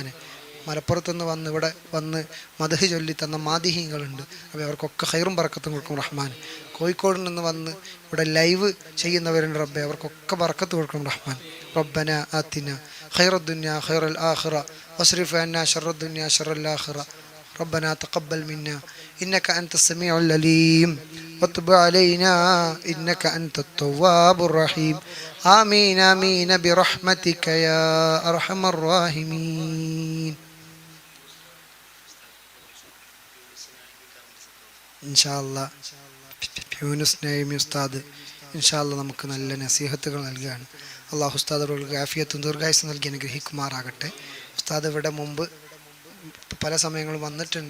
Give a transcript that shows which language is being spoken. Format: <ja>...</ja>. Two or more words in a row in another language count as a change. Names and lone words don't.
<ml>മലപ്പുറത്തുനിന്ന് വന്ന് ഇവിടെ വന്ന് മദ്ഹ് ചൊല്ലി തന്ന മാദിഹീങ്ങളുണ്ട്, അപ്പോൾ അവർക്കൊക്കെ ഖൈറും ബറക്കത്തും കൊടുക്കും റഹ്മാൻ. കോഴിക്കോട് നിന്ന് വന്ന് ഇവിടെ ലൈവ് ചെയ്യുന്നവരുണ്ട് റബ്ബെ, അവർക്കൊക്കെ ബറക്കത്ത് കൊടുക്കണം റഹ്മാൻ.</ml> <ar>ربنا آتنا خير الدنيا خير الآخرة واصرف عنا شر الدنيا شر الآخرة. ربنا تقبل منا إنك أنت السميع العليم وتب علينا إنك أنت التواب الرحيم. آمين آمين برحمتك يا أرحم الراحمين.</ar> <ml>ഇൻഷാല്ലാ യൂനുസ് നഈമി ഉസ്താദ് ഇൻഷാല്ലാ നമുക്ക് നല്ല നസീഹത്തുകൾ നൽകുകയാണ്. അള്ളാഹു ഉസ്താദുകൾക്ക് ആഫിയത്തും ദീർഘായുസ്സും നൽകി അനുഗ്രഹിക്കുമാറാകട്ടെ. ഉസ്താദ് ഇവിടെ മുമ്പ് പല സമയങ്ങളും വന്നിട്ടുണ്ട്.</ml>